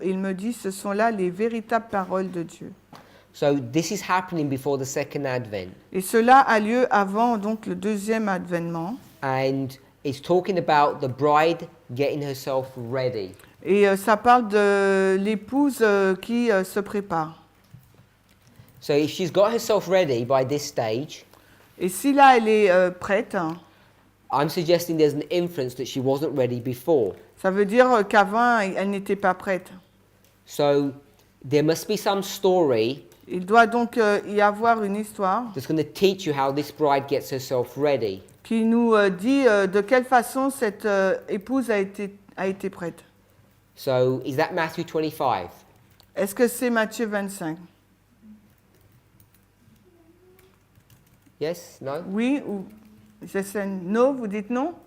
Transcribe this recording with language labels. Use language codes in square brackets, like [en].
[fr] Et il me dit, ce sont là les véritables paroles de Dieu. [en] So this is happening before the second advent. [fr] Et cela a lieu avant donc le deuxième avènement. [en] And it's talking about the bride getting herself ready. [fr] Et ça parle de l'épouse qui se prépare. [en] So if she's got herself ready by this stage, [fr] Et si là elle est prête, [en] I'm suggesting there's an inference that she wasn't ready before. [fr] ça veut dire qu'avant elle n'était pas prête. [en] So there must be some story [fr] Il doit donc y avoir une histoire [en] that's going to teach you how this bride gets herself ready. [fr] qui nous dit de quelle façon cette épouse a été prête. [en] So is that Matthew 25? [fr] Est-ce que c'est Matthieu 25? [en] Yes? No? [fr] Oui ou j'essaie non, vous dites non?